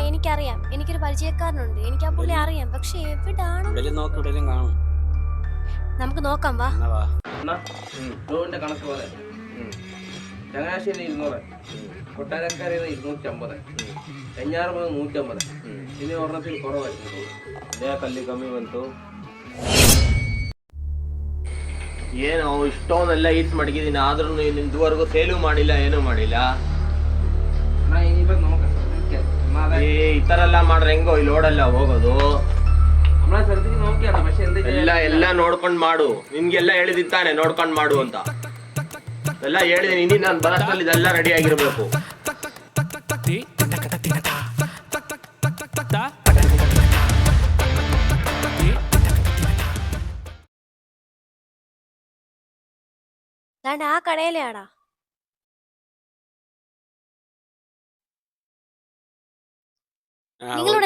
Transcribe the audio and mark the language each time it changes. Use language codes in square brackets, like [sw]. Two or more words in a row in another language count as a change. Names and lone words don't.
[ml] എനിക്കറിയാം, എനിക്കൊരു പരിചയക്കാരനുണ്ട്, എനിക്ക് ആ പുള്ളി അറിയാം. പക്ഷെ എവിടാണ്? എവിടെയും നോക്ക്, എവിടെയും കാണും. നമുക്ക് നോക്കാം, വാ. എന്നാ വാ. ലോണിന്റെ കണക്ക് പോലെ ചങ്ങനാശ്ശേരി 200, കൊട്ടാരക്കരയിൽ 250, കഞ്ഞാറുമുഖം 150. ഇനി ഒരെണ്ണത്തിൽ കുറവായിരുന്നു. [kn] ಕಲ್ಲಿ ಕಮ್ಮಿ ಬಂತು. ಏನು ಇಷ್ಟೊಂದೆಲ್ಲ ಈಟ್ ಮಡಗಿದ್ದೀನಿ, ಆದ್ರೂ ನೀನು ಇದುವರೆಗೂ ಸೇಲು ಮಾಡಿಲ್ಲ, ಏನೂ ಮಾಡಿಲ್ಲ. [ml] ഇനിയിപ്പോ നോക്കാം. [kn] ಈ ತರ ಎಲ್ಲ ಮಾಡ್ರೆ ಹೆಂಗೋ ಈ ಲೋಡೆಲ್ಲ ಹೋಗೋದು. [ml] നമ്മളെ സ്ഥലത്തേക്ക് നോക്കിയാണ്, പക്ഷെ [kn] ಎಲ್ಲ ನೋಡ್ಕೊಂಡ್ ಮಾಡು. ನಿನ್ಗೆಲ್ಲ ಹೇಳಿದಿತ್ತಾನೆ ನೋಡ್ಕೊಂಡ್ ಮಾಡು ಅಂತ. ಎಲ್ಲ ಹೇಳಿದೀನಿ, ಇನ್ನು ನಾನು ಬರೋಷ್ಟರಲ್ಲಿ ಇದೆಲ್ಲ ರೆಡಿ ಆಗಿರ್ಬೇಕು. [ml] ദാണ്ട ആ കടയിലാടാ. നിങ്ങളിവിടെ